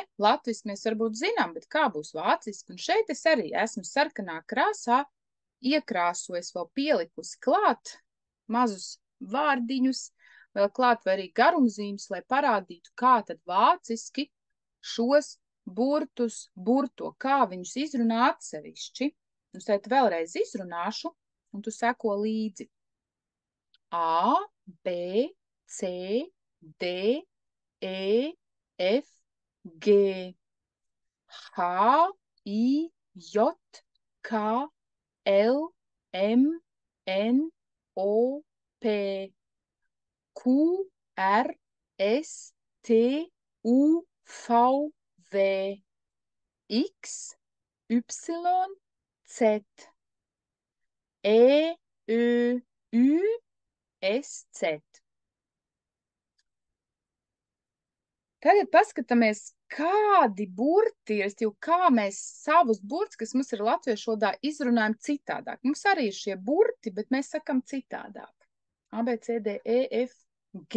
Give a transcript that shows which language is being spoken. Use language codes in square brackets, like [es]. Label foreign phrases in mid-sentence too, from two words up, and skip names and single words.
[lv] Latviski mēs varbūt zinām, bet kā būs vāciski? Un šeit es arī esmu sarkanā krāsā iekrāsojis, vēl pielikusi klāt mazus vārdiņus, vēl klāt vai arī garumzīmes, lai parādītu, kā tad vāciski šos burtus burto, kā viņus izrunā atsevišķi. Un šeit vēlreiz izrunāšu, un tu seko līdzi. [de] A, B, C, D, E, F, G, H, I, J, K, L, M, N, O, P, Q, R, S, T, U, V, W, X, Y, Z, E, Ö, U, S, Z. [lv] Tagad paskatāmies, kādi burti ir, kā mēs savus burtus, kas mums ir latviešu valodā, izrunājam citādāk. Mums arī ir šie burti, bet mēs sakam citādāk. A, B, C, D, E, F, G.